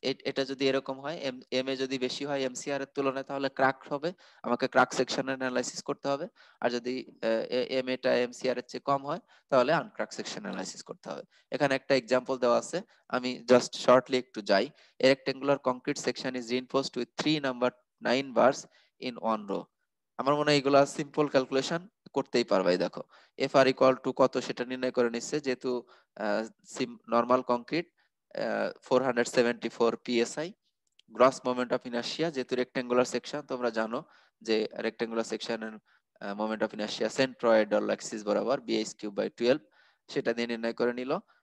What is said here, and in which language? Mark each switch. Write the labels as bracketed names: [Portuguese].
[Bangla] এটা যদি এরকম হয়, এম এ যদি বেশি হয় এমসিআর এর তুলনায় তাহলে ক্র্যাকড হবে, আমাকে ক্র্যাক সেকশনের অ্যানালাইসিস করতে হবে। আর যদি এম এটা এমসিআর এর চেয়ে কম হয় তাহলে আনক্র্যাক সেকশন অ্যানালাইসিস করতে হবে। এখানে একটা এক্সাম্পল দেওয়া আছে, আমি জাস্ট শর্টলি একটু যাই। [English] A rectangular concrete section is reinforced with 3 number 9 bars in one row. [Bangla] আমার মনে হয় এগুলা সিম্পল ক্যালকুলেশন করতেই পারবাই। দেখো এফ আর ইকুয়াল টু কত সেটা নির্ণয় করে নিচ্ছে, যেহেতু normal concrete 474 PSI, gross moment of inertia যেহেতু রেক্টেঙ্গুলার সেকশন তোমরা জানো যে রেক্টেঙ্গুলার সেকশনের মোমেন্ট অফ ইনার্শিয়া সেন্ট্রয়েডাল অ্যাক্সিস বরাবর বিএইচ কিউব বাই 12, সেটা দিয়ে নির্ণয় করে নিল।